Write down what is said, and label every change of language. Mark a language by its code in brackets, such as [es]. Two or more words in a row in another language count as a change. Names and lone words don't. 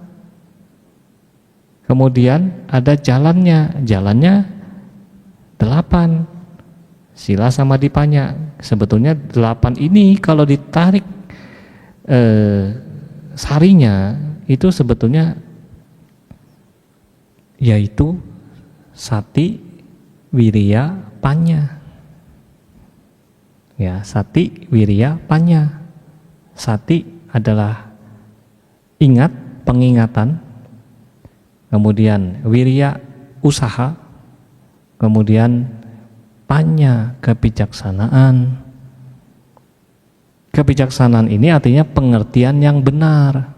[id] Kemudian ada jalannya 8 [pi] sila samadipanya. [id] Sebetulnya 8 ini kalau ditarik sarinya itu sebetulnya yaitu [pi] sati, wiriya, panya. Ya, sati, wiriya, panya. [id] Sati adalah ingat, pengingatan. Kemudian wirya, usaha. Kemudian panya, kebijaksanaan. Kebijaksanaan ini artinya pengertian yang benar.